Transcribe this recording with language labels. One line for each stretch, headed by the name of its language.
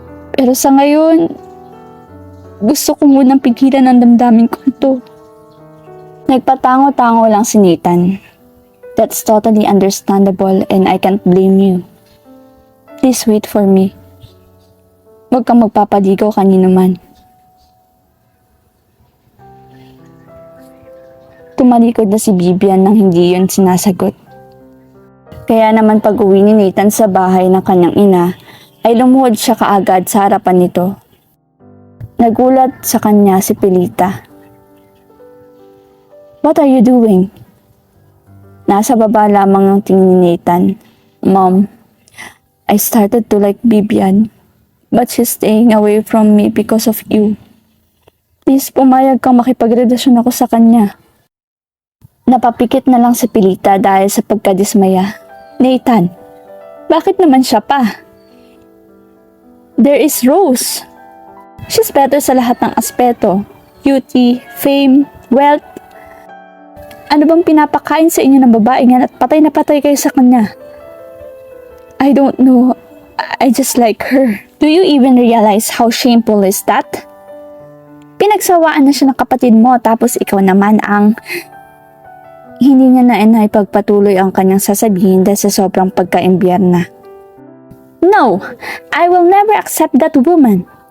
Filipino: Pero sa ngayon, gusto ko munang pigilan ang damdamin ko ito. Nagpatango-tango lang si Nathan.
English: That's totally understandable and I can't blame you. Please wait for me.
Filipino: Huwag kang magpapaligaw kanino man. Tumalikod na si Vivian nang hindi yun sinasagot. Kaya naman pag uwi ni Nathan sa bahay ng kanyang ina, ay lumuhod siya kaagad sa harapan nito. Nagulat sa kanya si Pilita.
English: What are you doing?
Filipino: Nasa baba lamang ang tingin ni Nathan.
English: Mom, I started to like Vivian, but she's staying away from me because of you.
Filipino: Please, pumayag kang makipagrelasyon ako sa kanya. Napapikit na lang si Pilita dahil sa pagkadismaya. Nathan, bakit naman siya pa?
English: There is Rose. She's better
Filipino: sa lahat ng aspeto.
English: Beauty, fame, wealth.
Filipino: Ano bang pinapakain sa inyo ng babae yan at patay na patay kayo sa kanya?
English: I don't know. I just like her. Do you even realize how shameful is that?
Filipino: Pinagsawaan na siya ng kapatid mo tapos ikaw naman ang... Hindi niya na ipagpatuloy ang kanyang sasabihin dahil sa sobrang pagka-imbierna.
English: No! I will never accept that woman.